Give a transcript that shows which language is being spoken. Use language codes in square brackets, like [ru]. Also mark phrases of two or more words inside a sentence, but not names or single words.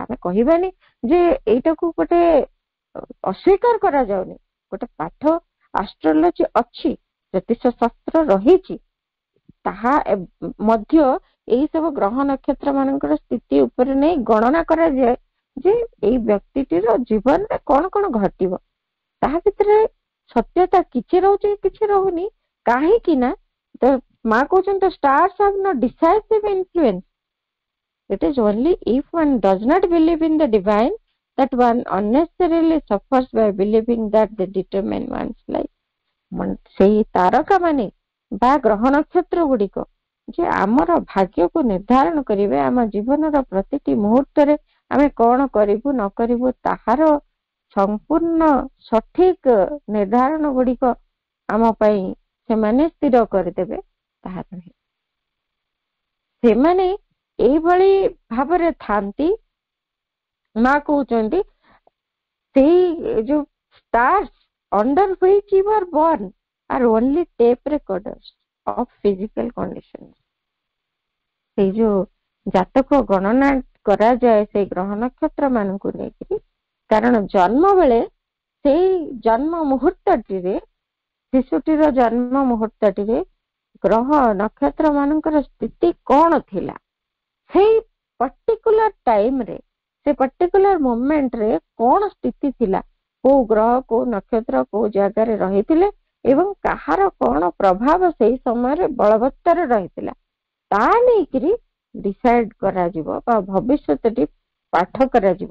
[or] ଆମେ କହିବାନି ଯେ ଏଇଟାକୁ ଗୋଟେ ଅସ୍ୱୀକାର କରାଯାଉନି, ଗୋଟେ ପାଠ ଆଷ୍ଟ୍ରୋଲୋଜି ଅଛି, ଜ୍ୟୋତିଷ ଶାସ୍ତ୍ର ରହିଛି, ତାହା ମଧ୍ୟ ଏଇ ସବୁ ଗ୍ରହ ନକ୍ଷତ୍ର ମାନଙ୍କର ସ୍ଥିତି ଉପରେ ନେଇ ଗଣନା କରାଯାଏ ଯେ ଏଇ ବ୍ୟକ୍ତିଟିର ଜୀବନରେ କଣ କଣ ଘଟିବ। ତାହା ଭିତରେ ସତ୍ୟତା କିଛି ରହୁଛି, କିଛି ରହୁନି। କାହିଁକି ନା ମା କହୁଛନ୍ତି [en] the stars have no decisive influence. It is only if one does not believe in the divine that one unnecessarily suffers by believing that they determine one's life. [or] ସେଇ ତାରକା ମାନେ ବା ଗ୍ରହ ନକ୍ଷତ୍ର ଗୁଡିକ ଯେ ଆମର ଭାଗ୍ୟକୁ ନିର୍ଦ୍ଧାରଣ କରିବେ, ଆମ ଜୀବନର ପ୍ରତିଟି ମୁହୂର୍ତ୍ତରେ ଆମେ କଣ କରିବୁ ନ କରିବୁ ତାହାର ସମ୍ପୂର୍ଣ୍ଣ ସଠିକ ନିର୍ଦ୍ଧାରଣ ଗୁଡିକ ଆମ ପାଇଁ ସେମାନେ ସ୍ଥିର କରିଦେବେ, ତାହା ନୁହେଁ। ସେମାନେ ଏଇଭଳି ଭାବରେ ଥାନ୍ତି। ମା କହୁଛନ୍ତି ସେଇ ଯୋଉ [en] stars under which you are born are only tape recorders of physical conditions. [or] ସେଇ ଯୋଉ ଜାତକ ଗଣନା କରାଯାଏ ସେଇ ଗ୍ରହ ନକ୍ଷତ୍ର ମାନଙ୍କୁ ନେଇକି, କାରଣ ଜନ୍ମ ବେଳେ ସେଇ ଜନ୍ମ ମୁହୂର୍ତ୍ତଟିରେ, ଶିଶୁଟିର ଜନ୍ମ ମୁହୂର୍ତ୍ତଟିରେ ଗ୍ରହ ନକ୍ଷତ୍ର ମାନଙ୍କର ସ୍ଥିତି କଣ ଥିଲା, ସେଇ [en] particular time, [or] ସେ [en] particular moment [or] କଣ ସ୍ଥିତି ଥିଲା, କୋଉ ଗ୍ରହ କୋଉ ନକ୍ଷତ୍ର କୋଉ ଜାଗାରେ ରହିଥିଲେ ଏବଂ କାହାର କଣ ପ୍ରଭାବ ସେଇ ସମୟରେ ବଳବତ୍ତର ରହିଥିଲା, ତାହା ନେଇକିରି ଡିସାଇଡ କରାଯିବ ବା ଭବିଷ୍ୟତଟି ପାଠ କରାଯିବ।